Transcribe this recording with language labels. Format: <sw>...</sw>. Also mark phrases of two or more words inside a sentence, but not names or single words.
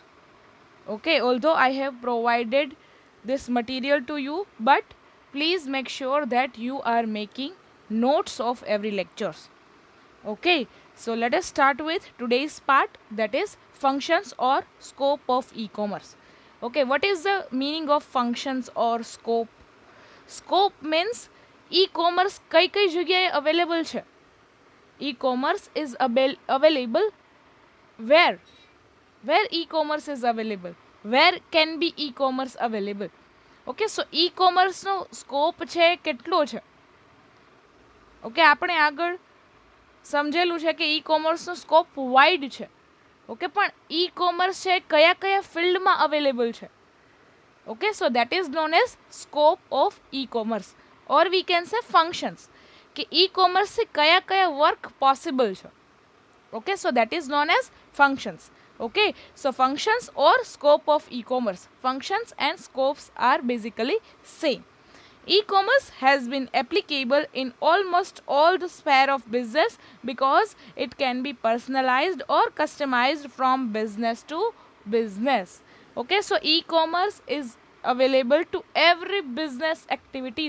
<en>Okay, although I have provided this material to you, but please make sure that you are making notes of every lectures. Okay, so let us start with today's part, that is functions or scope of e-commerce. Okay, what is the meaning of functions or scope? Scope means e-commerce</en> <gu>કઈ જગ્યાએ</gu> <en>available છે. E-commerce is available where e-commerce is available, where can be e-commerce available. Okay, so e-commerce</en> <gu>નો scope છે કેટલો છે. Okay, આપણે આગળ સમજેલું છે કે ઈ કોમર્સનો</gu> <en>scope wide</en> <gu>છે. ઓકે, પણ ઈ કોમર્સ છે કયા કયા ફિલ્ડમાં અવેલેબલ છે.</gu> <en>okay, so that is known as scope of e-commerce or we can say functions</en> <gu>કે ઈ કોમર્સથી કયા કયા</gu> <en>work possible છે. Okay, so that is known as functions. Okay, so functions or scope of e-commerce, functions and scopes are basically same. E-commerce has been applicable in almost all the sphere of business because it can be personalized or customized from business to business. Okay, so e-commerce is available to every business activities.</en>